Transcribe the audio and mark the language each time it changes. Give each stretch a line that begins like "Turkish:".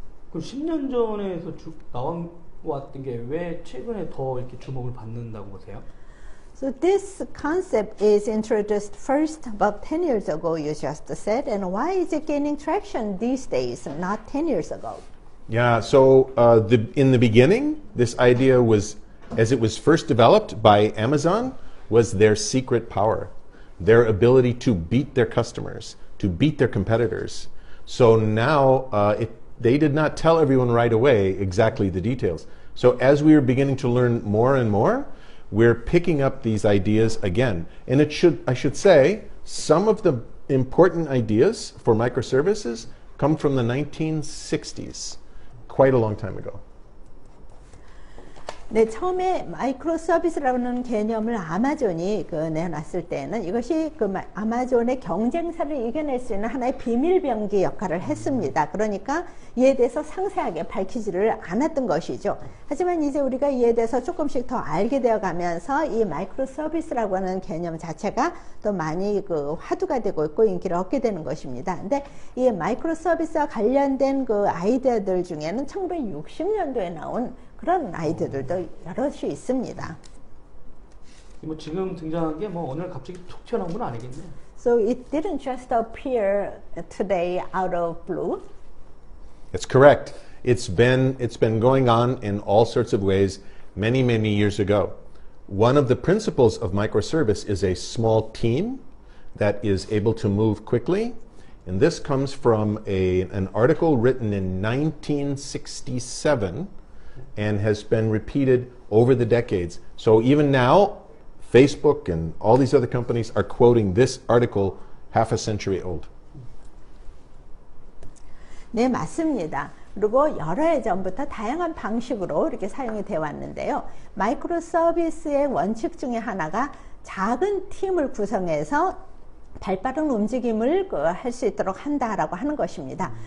Korean: 그럼 10년 전에서 나왔던 게 왜 최근에 더 이렇게 주목을 받는다고 보세요?
English: So this concept is introduced first about 10 years ago, you just said, and why is it gaining traction these days, not 10 years ago? Yeah, so in the beginning, this idea was, as it was first developed by Amazon, was their secret power, their ability to beat their customers, to beat their competitors. So now they did not tell everyone right away exactly the details. So as we are beginning to learn more and more, we're picking up these ideas again. And I should say, some of the important ideas for microservices come from the 1960s, quite a long time ago.
Korean: 네, 처음에 마이크로 서비스라는 개념을 아마존이 내놨을 때는 이것이 아마존의 경쟁사를 이겨낼 수 있는 하나의 비밀병기 역할을 했습니다. 그러니까 이에 대해서 상세하게 밝히지를 않았던 것이죠. 하지만 이제 우리가 이에 대해서 조금씩 더 알게 되어 가면서 이 마이크로 서비스라고 하는 개념 자체가 또 많이 화두가 되고 있고 인기를 얻게 되는 것입니다. 근데 이 마이크로 서비스와 관련된 아이디어들 중에는 1960년도에 나온 그런 아이디어들도 여럿이 있습니다. 뭐 지금 등장한 게 뭐 오늘 갑자기 툭 튀어나온 건 아니겠네.
English: So it didn't just appear today out of blue. That's correct. It's been going on in all sorts of ways many years ago. One of the principles of microservice is a small team that is able to move quickly. And this comes from an article written in 1967 and has been repeated over the decades. So even now, Facebook and all these other companies are quoting this article half a century old.
Korean: 네, 맞습니다. 그리고 여러 해 전부터 다양한 방식으로 이렇게 사용이 되어 왔는데요. 마이크로 서비스의 원칙 중에 하나가 작은 팀을 구성해서 발빠른 움직임을 할 수 있도록 한다라고 하는 것입니다.